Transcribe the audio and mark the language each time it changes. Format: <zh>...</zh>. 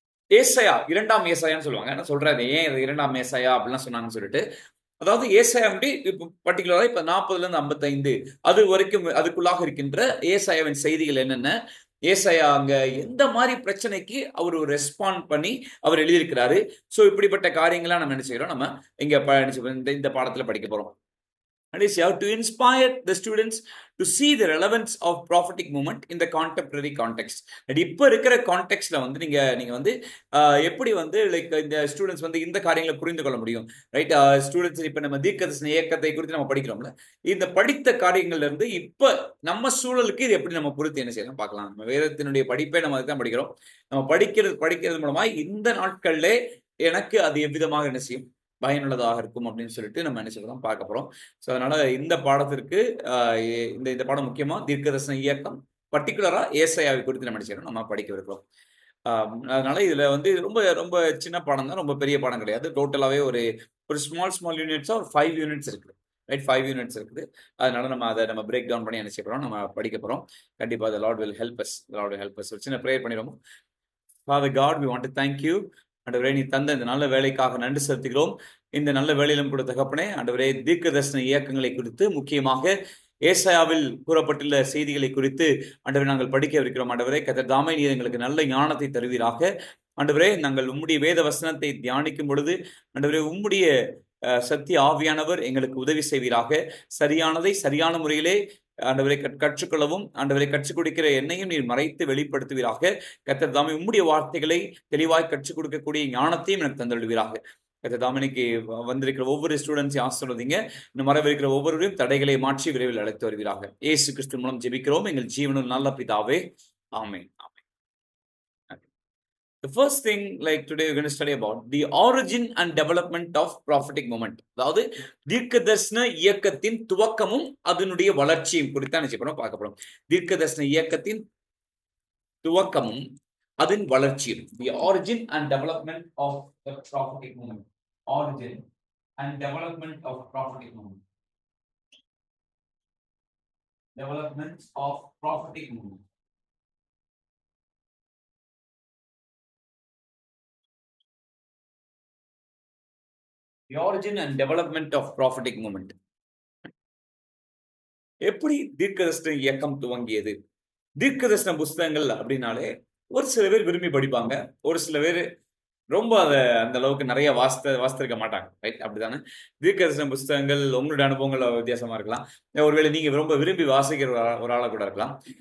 <ta>ஏசாயா, இரண்டாம் ஏசாயான்னு சொல்லுவாங்க. என்ன சொல்றாரு, ஏன் இரண்டாம் ஏசாயா அப்படிலாம் சொன்னாங்கன்னு சொல்லிட்டு, அதாவது ஏசாயா இப்போ பர்டிகுலரா இப்ப 40ல இருந்து 55 அது வரைக்கும் அதுக்குள்ளாக இருக்கின்ற ஏசாயாவின் செய்திகள் என்னென்ன, ஏசாயா அங்க எந்த மாதிரி பிரச்சனைக்கு அவர் ஒரு ரெஸ்பாண்ட் பண்ணி அவர் எழுதியிருக்கிறாரு. சோ இப்படிப்பட்ட காரியங்கள்லாம் நம்ம என்ன செய்யறோம், நம்ம இங்க இந்த பாடத்துல படிக்க போறோம்.</ta> <en>And is to inspire the students to see the relevance of prophetic movement in the contemporary context.</en> <ta>இப்போ இருக்கிற கான்டெக்ட்ல வந்து நீங்க வந்து எப்படி வந்து லைக் இந்த ஸ்டூடெண்ட்ஸ் வந்து இந்த காரியங்களை புரிந்து கொள்ள முடியும். ரைட், ஸ்டூடெண்ட்ஸ் இப்போ நம்ம தீர்க்கதரிசன இயக்கத்தை குறித்து நம்ம படிக்கிறோம்ல, இந்த படித்த காரியங்கள்ல இருந்து இப்போ நம்ம சூழலுக்கு இது எப்படி நம்ம பொறுத்து என்ன செய்யலாம் பார்க்கலாம். நம்ம வேதத்தினுடைய படிப்பை நம்ம அதுதான் படிக்கிறோம். நம்ம படிக்கிறது மூலமா இந்த நாட்கள்ல எனக்கு அது எவ்விதமாக என்ன செய்யும், பயனுள்ளதாக இருக்கும் அப்படின்னு சொல்லிட்டு நம்ம என்ன செய்யலாம் பார்க்க போறோம். ஸோ அதனால இந்த பாடத்திற்கு இந்த பாடம் முக்கியமா தீர்க்கதரிசன இயக்கம் பர்டிகுலரா ஏசாயாவை குறித்து நம்ம என்ன செய்யறோம், நம்ம படிக்க இருக்கிறோம். அதனால இதுல வந்து ரொம்ப ரொம்ப சின்ன பாடம் தான், ரொம்ப பெரிய பாடம் கிடையாது. டோட்டலாவே ஒரு ஸ்மால் யூனிட்ஸா ஒரு 5 யூனிட்ஸ் இருக்குது. ரைட், 5 யூனிட்ஸ் இருக்குது. அதனால நம்ம பிரேக் டவுன் பண்ணி என்ன செய்ய போறோம், நம்ம படிக்க போறோம். கண்டிப்பா</ta> <en>the Lord will help us. The Lord will help us.</en> <ta>ஒரு சின்ன ப்ரேயர் பண்ணிடுவோம்.</ta> <en>Father God, we want to thank you.</en> <ta>ஆண்டவரே, நீ தந்த இந்த நல்ல வேலைக்காக நன்றி செலுத்துகிறோம். இந்த நல்ல வேலையிலும் கூட தகப்பனே, ஆண்டவரே, தீர்க்க தரிசன இயக்கங்களை குறித்து முக்கியமாக ஏசாயாவில் கூறப்பட்டுள்ள செய்திகளை குறித்து ஆண்டவரே நாங்கள் படிக்க இருக்கிறோம். ஆண்டவரே, கர்த்தர் தாமே நீர் எங்களுக்கு நல்ல ஞானத்தை தருவீராக. ஆண்டவரே, நாங்கள் உம்முடைய வேத வசனத்தை தியானிக்கும் பொழுது ஆண்டவரே உம்முடைய சத்திய ஆவியானவர் எங்களுக்கு உதவி செய்வீராக. சரியானதை சரியான முறையிலே ஆண்டவரை கற்றுக்கொள்ளவும் ஆண்டவரை கற்றுக் கொடுக்கிற என்னையும் நீர் மறைத்து வெளிப்படுத்துவீராக. கர்த்தர் தாமே உம்முடைய வார்த்தைகளை தெளிவாய் கற்றுக் கொடுக்கக்கூடிய ஞானத்தையும் எனக்கு தந்துவிடுவீராக. கர்த்தர் தாமே இன்னைக்கு வந்திருக்கிற ஒவ்வொரு ஸ்டூடெண்ட்ஸையும் ஆசீர்வதிங்க. இன்னும் வரவிருக்கிற ஒவ்வொருவரையும் தடைகளை மாற்றி விரைவில் அழைத்து வருவீராக. இயேசு கிறிஸ்து மூலம் ஜெபிக்கிறோம் எங்கள் ஜீவனும் நல்ல பிதாவே, ஆமென்.</ta> <en>The first thing, like today we're going to study about the origin and development of prophetic movement.</en> <ta>அதாவது தீர்க்க தரிசன இயக்கத்தின் துவக்கமும் அதனுடைய வளர்ச்சியும் குறித்து நினைச்சு பார்க்க போறோம். தீர்க்க தரிசன இயக்கத்தின் துவக்கமும் அதன் வளர்ச்சியும்.</ta> <en>The origin and development of the prophetic movement. Origin and development of prophetic movement. Development of prophetic movement. The origin and development of prophetic movement.</en> <ta>எப்படி தீர்க்கதரிசன இயக்கம் துவங்கியது? தீர்க்கதரிசன புஸ்தகங்கள் அப்படின்னாலே ஒரு சில பேர் விரும்பி படிப்பாங்க, ஒரு சில பேர் ரொம்ப அந்த அளவுக்கு நிறைய வாசித்திருக்க மாட்டாங்க. ரைட், அப்படித்தானே? தீர்க்கதரிசன புஸ்தகங்கள் உங்களுடைய அனுபவங்கள் வித்தியாசமா இருக்கலாம். ஒருவேளை நீங்க ரொம்ப விரும்பி வாசிக்கிற ஒரு ஆளா கூட இருக்கலாம்.</ta>